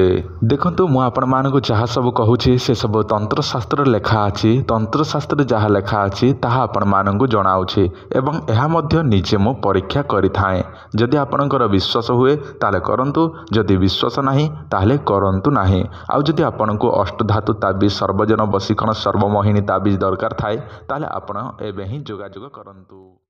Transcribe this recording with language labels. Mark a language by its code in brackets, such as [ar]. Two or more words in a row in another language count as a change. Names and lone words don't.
[or] ଦେଖନ୍ତୁ ମୁଁ ଆପଣ ମାନଙ୍କୁ ଯାହା ସବୁ କହୁଛି ସେ ସବୁ ତନ୍ତ୍ର ଶାସ୍ତ୍ର ଲେଖା ଅଛି ତନ୍ତ୍ର ଶାସ୍ତ୍ର ଯାହା ଲେଖା ଅଛି ତାହା ଆପଣ ମାନଙ୍କୁ ଜଣାଉଛି ଏବଂ ଏହା ମଧ୍ୟ ନିଜେ ମୁଁ ପରୀକ୍ଷା କରି ଥାଏ। ଯଦି ଆପଣଙ୍କର ବିଶ୍ୱାସ ହୁଏ ତାହେଲେ କରନ୍ତୁ ଯଦି ବିଶ୍ୱାସ ନାହିଁ ତାହେଲେ କରନ୍ତୁ ନାହିଁ। ଆଉ ଯଦି ଆପଣଙ୍କୁ ଅଷ୍ଟ ଧାତୁ ତାବିଜ ସର୍ବଜନ ବଶୀକରଣ ସର୍ବମୋହିନୀ ତାବିଜ ଦରକାର ଥାଏ ତାହେଲେ ଆପଣ ଏବେ ହିଁ ଯୋଗାଯୋଗ କରନ୍ତୁ।